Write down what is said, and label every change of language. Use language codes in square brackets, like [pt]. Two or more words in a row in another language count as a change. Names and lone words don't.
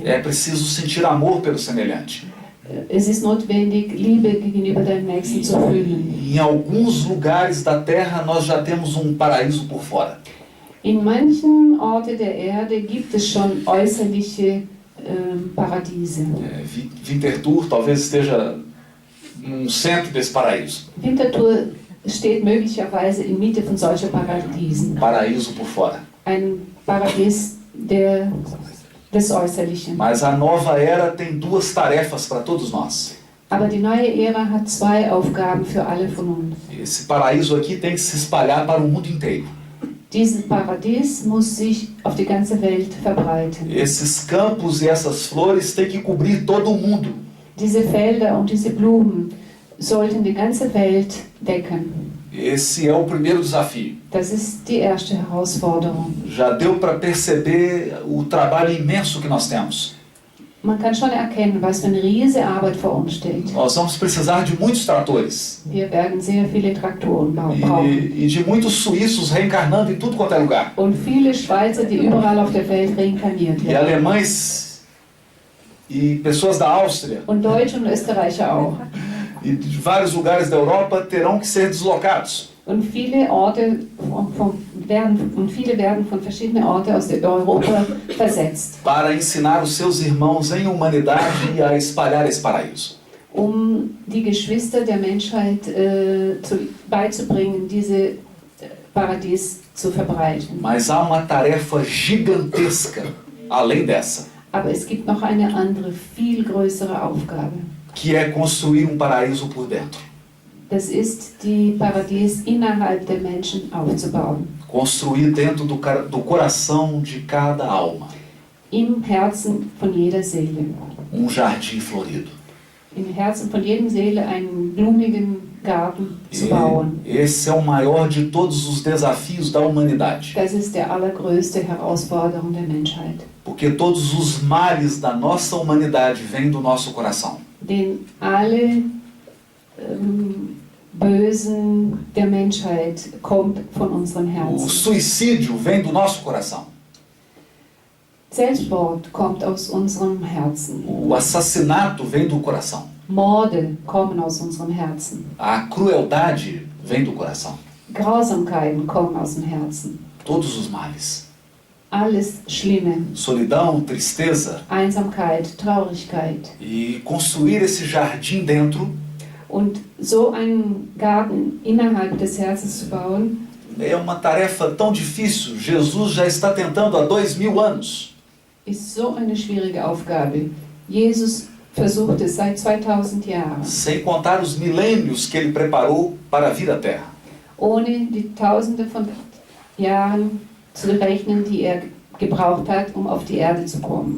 [pt] É preciso sentir amor pelo semelhante. [de] Es ist notwendig, Liebe gegenüber deinem Nächsten zu fühlen. [pt] Em alguns lugares da Terra nós já temos paraíso por fora. [de] In manchen Orten der Erde gibt es schon äußerliche Paradiese. [pt] Winterthur talvez esteja no centro desse paraíso. [de] Winterthur steht möglicherweise in Mitte von solchen Paradiesen. [pt] Paraíso por fora. [de] Ein Paradies des Äußerlichen. [pt] Mas a nova era tem duas tarefas para todos nós. [de] Aber die neue Ära hat zwei Aufgaben für alle von uns. [pt] Esse paraíso aqui tem que se espalhar para o mundo inteiro. [de] Dieses Paradies muss sich auf die ganze Welt verbreiten. [pt] Esses campos e essas flores têm que cobrir todo o mundo. [de] Diese Felder und diese Blumen sollten die ganze Welt decken. [pt] Esse é o primeiro desafio. [de] Das ist die erste Herausforderung. [pt] Já deu para perceber o trabalho imenso que nós temos. [de] Man kann schon erkennen, was für eine riesige Arbeit vor uns steht. [pt] Nós vamos precisar de muitos tratores. [de] Wir werden sehr viele Traktoren brauchen. [pt] E de muitos suíços reencarnando em tudo quanto é lugar. [de] Und viele Schweizer, die überall auf der Welt reinkarniert [pt] E [de] werden. [pt] alemães e pessoas da Áustria [de] Und Deutsche und Österreicher auch. [pt] e de vários lugares da Europa terão que ser deslocados. [de] Und viele Orte viele werden von verschiedenen Orten aus Europa versetzt, [pt] Para ensinar os seus irmãos em humanidade e a espalhar esse paraíso. [de] Die Geschwister der Menschheit beizubringen, diese Paradies zu verbreiten. [pt] Mas há uma tarefa gigantesca além dessa, [de] Aber es gibt noch eine andere, viel größere Aufgabe. [pt] que é construir paraíso por dentro. [de] Das ist, die Paradies innerhalb der Menschen aufzubauen. [pt] Construir dentro do coração de cada alma [de] Im Herzen von jeder Seele. [pt] jardim florido. [de] Im Herzen von jeder Seele einen blumigen Garten zu bauen. [pt] Esse é o maior de todos os desafios da humanidade. [de] Das ist die allergrößte Herausforderung der Menschheit. [pt] Porque todos os males da nossa humanidade vêm do nosso coração. [de] Denn alle Bösen der Menschheit kommt von unserem [pt] O [de] Herzen. [pt] suicídio vem do nosso coração. [de] Selbstmord kommt aus unserem Herzen. [pt] O assassinato vem do coração. [de] Morde kommen aus unserem Herzen. [pt] A crueldade vem do coração. [de] Grausamkeiten kommen aus dem Herzen. [pt] Todos os males. [de] Alles Schlimme. [pt] Solidão, tristeza. [de] Einsamkeit, Traurigkeit. [pt] E construir esse jardim dentro [de] Und so einen Garten innerhalb des Herzens zu bauen, [pt] é uma tarefa tão difícil. Jesus já está tentando há 2000 anos. [de] ist so eine schwierige Aufgabe. Jesus versucht es seit 2000 Jahren, [pt] Sem contar os milênios que ele preparou para vir à Terra. [de] ohne die Tausende von Jahren zu rechnen, die er gebraucht hat, um auf die Erde zu kommen.